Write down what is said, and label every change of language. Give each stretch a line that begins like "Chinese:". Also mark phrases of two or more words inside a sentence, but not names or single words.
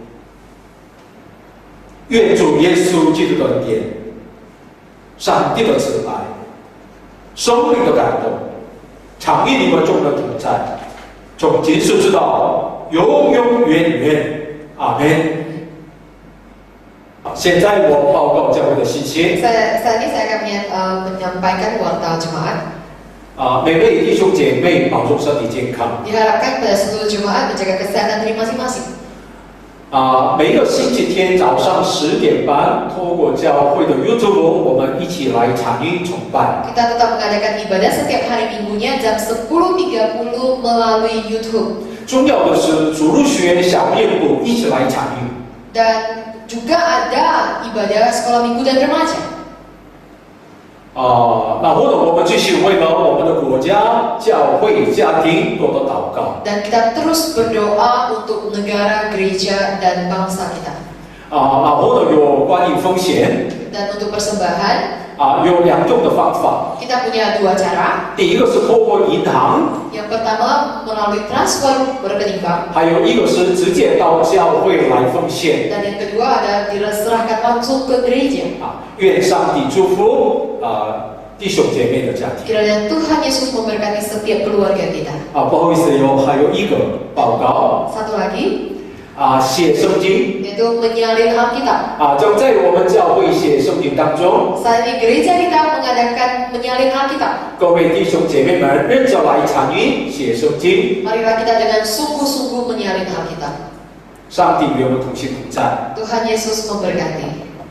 Chinese: 愿主耶稣基督的恩典、上帝的慈爱、圣灵的感动，常与你们众人同在，从今世直到永永远远。阿门。现在我报告教会的信息。
Indonesian: Saat ini saya akan menyampaikan warta jemaat.
Chinese: 每位弟兄姐妹保重身体健康。
Indonesian: Diharapkan pada seluruh jemaat menjaga kesehatan diri masing-masing.
Chinese: 每个星期天早上10点半，透过教会的 YouTube， 我们一起来参与崇拜。
Indonesian: Kita tetap mengadakan ibadah setiap hari minggunya jam 10.30 melalui YouTube.
Chinese: 重要的是主日学小练部一起来参与。
Indonesian: Dan juga ada ibadah sekolah minggu dan remaja.
Chinese: 然后呢，我们继续为了我们的国家、教会、家庭多多祷告。
Indonesian: Dan kita terus berdoa untuk negara, gereja, dan bangsa kita.
Chinese: 然后呢，有关于风险，
Indonesian: Dan untuk persembahan,
Chinese: 有2种的方法。
Indonesian: kita punya 2 cara.
Chinese: 第一个是透过银行，
Indonesian: Yang pertama melalui transfer rekening bank.
Chinese: 还有一个是直接到教会来奉献。
Indonesian: Dan yang kedua ada diserahkan langsung ke gereja.
Chinese: 愿上帝祝福弟兄姐妹的家庭。
Indonesian: Kiranya Tuhan Yesus memberkati setiap keluarga kita.
Chinese: 不好意思还有一个报告。
Indonesian: Satu lagi,
Chinese: 写圣经。
Indonesian: yaitu menyalin Alkitab.
Chinese: 正在我们教会写圣经当中，
Indonesian: Saat ini gereja kita mengadakan menyalin Alkitab.
Chinese: 各位弟兄姐妹们认真来参与写圣经。
Indonesian: Marilah kita dengan sungguh-sungguh menyalin Alkitab.
Chinese: 上帝与我们同行同在。
Indonesian: Tuhan Yesus memberkati.